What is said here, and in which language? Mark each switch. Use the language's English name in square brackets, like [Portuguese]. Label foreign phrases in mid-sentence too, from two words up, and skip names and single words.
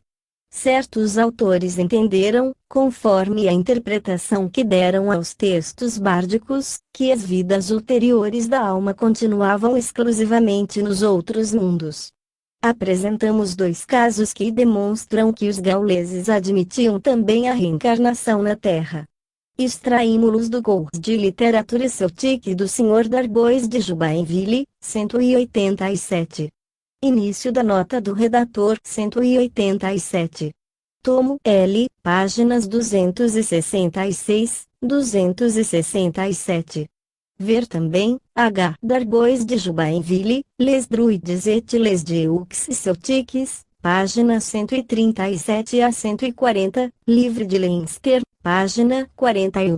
[Portuguese] Certos autores entenderam, conforme a interpretação que deram aos textos bárdicos, que as vidas ulteriores da alma continuavam exclusivamente nos outros mundos. Apresentamos 2 casos que demonstram que os gauleses admitiam também a reencarnação na Terra. Extraímos-los do Cours de Literature Celtique do Sr. Darbois de Jubainville, 187. Início da nota do redator 187. Tomo L, páginas 266, 267. Ver também, H. Darbois de Jubainville, Les Druides et les Deux Celtiques, página 137 a 140, Livre de Leinster, página 41.